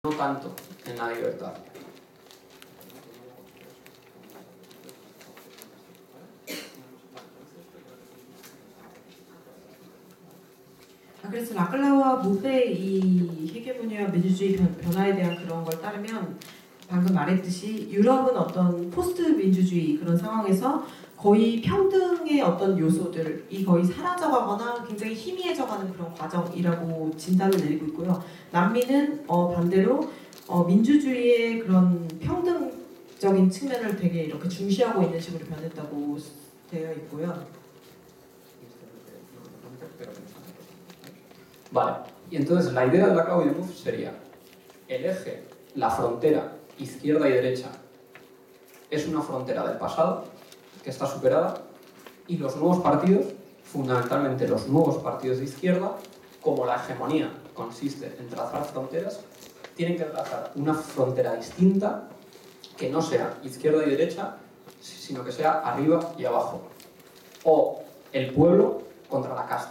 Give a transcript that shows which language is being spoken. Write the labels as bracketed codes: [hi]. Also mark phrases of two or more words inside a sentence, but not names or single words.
[es] no tanto en la libertad. [ko] 그래서 라클라와 무페의 이 헤게모니와 민주주의 변화에 대한 그런 걸 따르면 방금 말했듯이 유럽은 어떤 포스트 민주주의 그런 상황에서 거의 평등의 어떤 요소들이 거의 사라져가거나 굉장히 희미해져가는 그런 과정이라고 진단을 내리고 있고요. 남미는 반대로 민주주의의 그런 평등적인 측면을 되게 이렇게 중시하고 있는 식으로 변했다고 되어 있고요. [es] Vale, y entonces la idea de la clave de Mouffe sería el eje, la frontera izquierda y derecha es una frontera del pasado que está superada y los nuevos partidos, fundamentalmente los nuevos partidos de izquierda, como la hegemonía consiste en trazar fronteras, tienen que trazar una frontera distinta que no sea izquierda y derecha, sino que sea arriba y abajo, o el pueblo contra la casta.